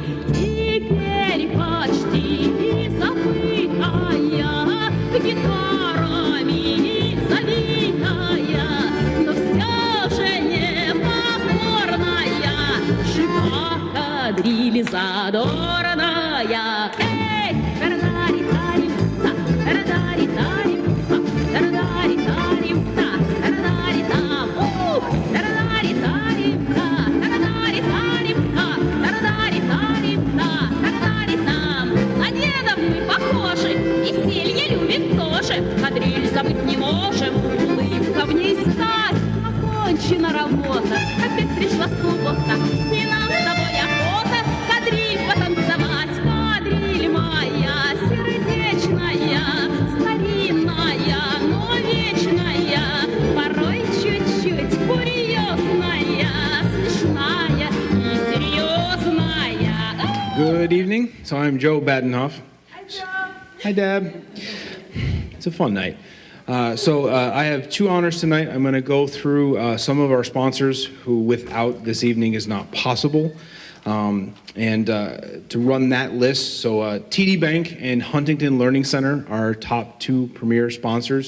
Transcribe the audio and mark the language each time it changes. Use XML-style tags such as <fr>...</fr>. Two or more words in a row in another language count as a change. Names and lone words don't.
<ru>Теперь почти забытая, гитарами забитая, но все же непокорная, жива кадриль задорная. Эй, тарадари-тарим-та, тарадари-тарим-та, тарадари-тарим-та, тарадари-там, тарадари-тарим-та, тарадари-тарим-та, тарадари-тарим-та, тарадари-там. На дедов мы похожи, и селье любим тоже, кадриль забыть не можем, улыбка в ней стать. Окончена работа, опять пришла суббота, и нам с тобой охота кадриль потанцевать. Кадриль моя сердечная, старинная, но вечная, порой чуть-чуть курьезная, смешная и серьезная.</ru> <en>Good evening. So I'm Joe Badenhoff. Hi, Deb. It's a fun night. I have two honors tonight. I'm going to go through some of our sponsors who without this evening is not possible. And to run that list, so TD Bank and Huntington Learning Center are our top two premier sponsors.</en>